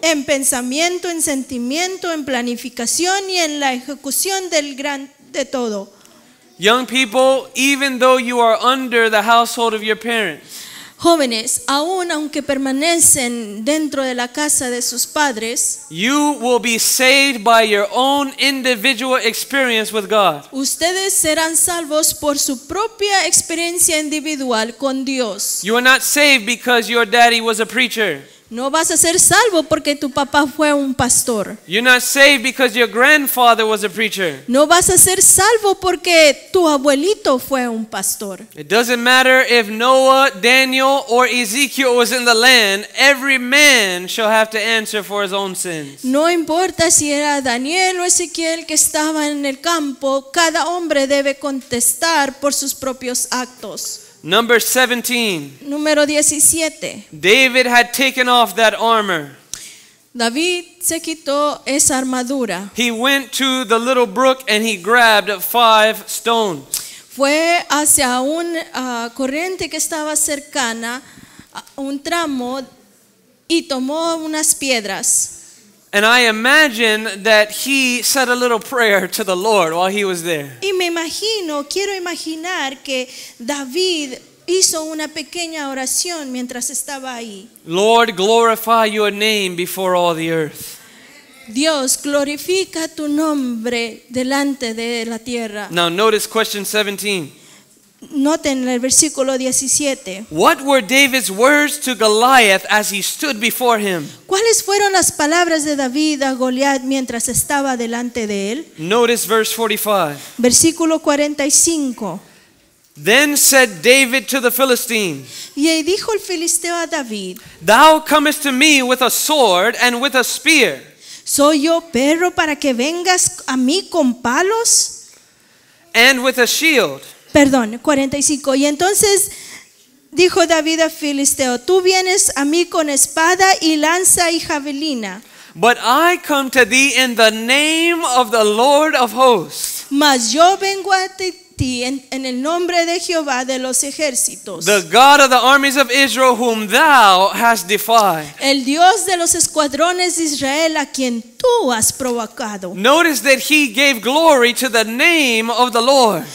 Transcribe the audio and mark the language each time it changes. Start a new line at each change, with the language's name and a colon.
Spanish: en pensamiento, en sentimiento, en planificación y en la ejecución del gran de todo.
English: Young people, even though you are under the household of your parents,
Spanish: Jóvenes, aun aunque permanecen dentro de la casa de sus padres,
English: you will be saved by your own individual experience with God.
Spanish: ustedes serán salvos por su propia experiencia individual con Dios.
English: You are not saved because your daddy was a preacher.
Spanish: No vas a ser salvo porque tu papá fue un pastor.
English: You're not saved because your grandfather was a preacher.
Spanish: No vas a ser salvo porque tu abuelito fue un pastor.
English: It doesn't matter if Noah, Daniel, or Ezekiel was in the land, every man shall have to answer for his own sins.
Spanish: No importa si era Daniel o Ezequiel que estaba en el campo, cada hombre debe contestar por sus propios actos.
English: Number 17.
Spanish: Número 17.
English: David had taken off that armor.
Spanish: David se quitó esa armadura.
English: He went to the little brook and he grabbed 5 stones.
Spanish: Fue hacia una corriente que estaba cercana, a un tramo, y tomó unas piedras.
English: And I imagine that he said a little prayer to the Lord while he was there.
Spanish: Y quiero imaginar que David hizo una pequeña oración mientras estaba ahí.
English: Lord, glorify your name before all the earth.
Spanish: Dios, glorifica tu nombre delante de la tierra.
English: Now notice question 17.
Spanish: Noten el versículo 17.
English: What were David's words to Goliath as he stood before him?
Spanish: ¿Cuáles fueron las palabras de David a Goliat mientras estaba delante de él?
English: Notice verse 45.
Spanish: Versículo 45.
English: Then said David to the Philistine,
Spanish: Y ahí dijo el filisteo a David:
English: Thou comest to me with a sword and with a spear,
Spanish: ¿Soy yo perro para que vengas a mí con palos?
English: and with a shield.
Spanish: Perdón, 45. Y entonces dijo David al filisteo: Tú vienes a mí con espada y lanza y javelina,
English: But I come to thee in the name of the Lord of hosts,
Spanish: mas yo vengo a ti en el nombre de Jehová de los ejércitos,
English: the God of the armies of Israel, whom thou hast defied.
Spanish: el Dios de los escuadrones de Israel, a quien tú has provocado.
English: Notice that he gave glory to the name of the Lord.